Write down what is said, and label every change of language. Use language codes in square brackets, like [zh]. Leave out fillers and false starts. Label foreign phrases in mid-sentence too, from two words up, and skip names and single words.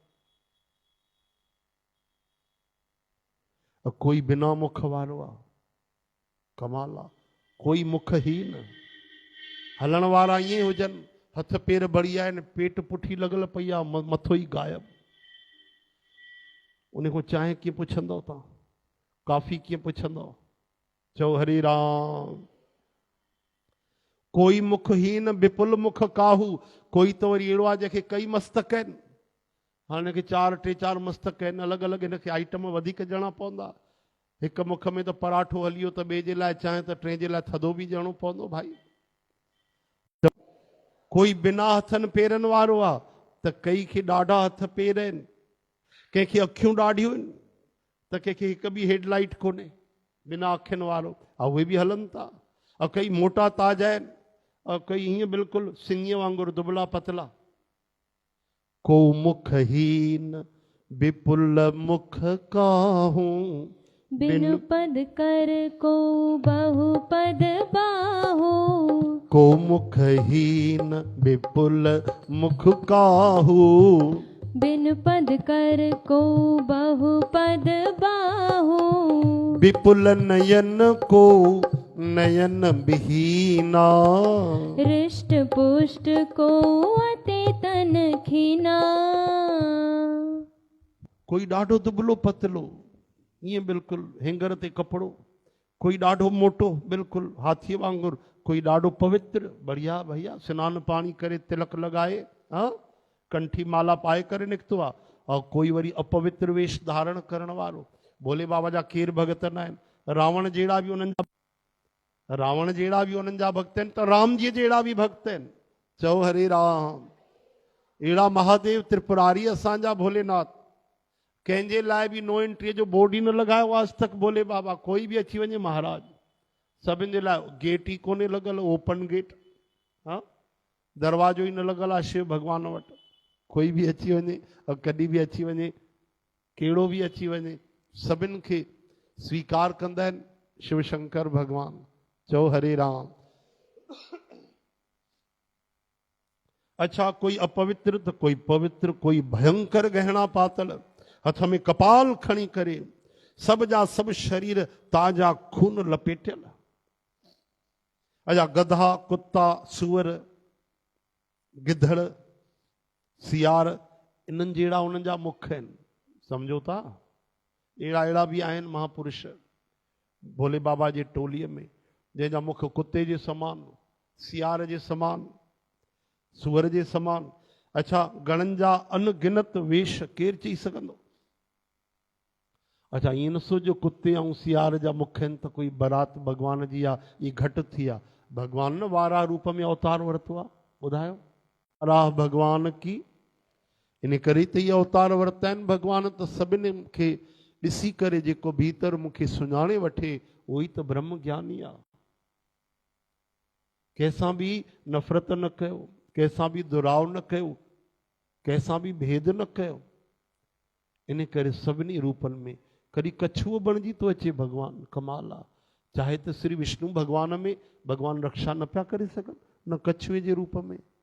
[sd] कोई बिना मुख वारो आहे, कमाल आहे। कोई मुखहीन, हलण वारा ईअं हुजनि, हथ पेर बढ़िया आहिनि, पेट पुठी लॻल पई आहे, मथो ई गायब। उन खां चांहि कीअं पुछंदव तव्हां, काफ़ी कीअं पुछंदव? चओ हरे राम। [awa] कोई मुखहीन विपुल मुख काहू। [sd] कोई त वरी अहिड़ो आहे जंहिंखे कई मस्तक आहिनि। हाणे हिनखे टे चार मस्तक आहिनि, अलॻि अलॻि हिनखे आइटम वधीक ॼणा पवंदा। हिकु मुख में त पराठो हलियो त ॿिए जे लाइ चांहि त टे जे लाइ थधो बि ॼणो पवंदो भाई। कोई बिना हथनि पेरनि वारो आहे त कई खे ॾाढा हथ पेर आहिनि, कंहिंखे अखियूं ॾाढियूं आहिनि त कंहिंखे हिकु बि हेडलाइट कोन्हे, बिना अखियुनि वारो उहे बि हलनि था। कई मोटा ताज आहिनि, कई हीअं बिल्कुलु सिंगीअ वांगुरु दुबला पतला। [awa] को मुखहीन विपुल मुख काहूं, बिनु पद कर को बहु पद बाहु। को मुखहीन विपुल मुख काहू, बिनु पद कर को बहु पद बाहु। विपुल नयन को नयन विहीना, हृष्ट पुष्ट को अते तन खीना। [sd] कोई ॾाढो दुबलो पतलो ईअं बिल्कुलु हेंगर ते कपिड़ो, कोई ॾाढो मोटो बिल्कुलु हाथीअ वांगुरु, कोई ॾाढो पवित्र बढ़िया भैया सनानु पाणी करे तिलक लॻाए हाँ कंठी माला पाए करे निकतो आ और कोई वरी अपवित्र वेश धारण करण वारो भोले बाबा जा केर भगत न आहिनि रावण जहिड़ा बि उन्हनि जा भक्त आहिनि त राम जी जहिड़ा बि भक्त आहिनि चओ हरे राम अहिड़ा महादेव त्रिपुरारी असांजा भोलेनाथ कंहिंजे लाइ बि [en] no entry [sd] जो बोर्ड ई न लॻायो आज तक भोले बाबा कोई बि अची वञे महाराज सभिनि जे लाइ गेट ई कोन्हे लॻल [en] open gate [sd] हाँ दरवाजो ई न लॻल आहे शिव भॻवान वटि कोई बि अची वञे और कॾहिं बि अची वञे कहिड़ो बि अची वञे सभिनि खे स्वीकार कंदा आहिनि शिव शंकर भगवान चओ हरे राम अच्छा कोई अपवित्र तो कोई पवित्र कोई भयंकर गहना पातल हथ में कपाल खणी करे सब जा सब शरीर ताजा खून लपेटियल अच्छा गधा कुत्ता सूअर गिधड़ सियार इन्हनि जहिड़ा उन्हनि जा मुख आहिनि सम्झो था अहिड़ा अहिड़ा बि आहिनि महापुरुष भोले बाबा जे टोलीअ में जंहिंजा मुख कुत्ते जे समान सियार जे समान सूअर जे समान अच्छा गणनि जा अनगिनत वेश केरु चई सघंदो अच्छा ईअं न सोचो कुत्ते ऐं सियार जा मुख आहिनि त कोई बारात भॻवान जी आहे इहा घटि थी आहे भॻवान न वारा रूप में अवतार वरितो आहे ॿुधायो राह भॻवान की इन करे त इहे अवतार वरिता आहिनि भॻवान त सभिनी खे ॾिसी करे जेको भीतर मूंखे सुञाणे वठे उहो ई त ब्रह्म ज्ञानी आहे कंहिंसां बि नफ़रत न कयो कंहिंसां बि दुराव न कयो कंहिंसां बि भेद न कयो इन करे सभिनी रूपनि में कॾहिं कछुओ बणिजी थो अचे भॻवानु कमाल आहे चाहे त श्री विष्णु भॻवान में भॻवानु रक्षा न पिया करे सघनि न कछुए जे रूप में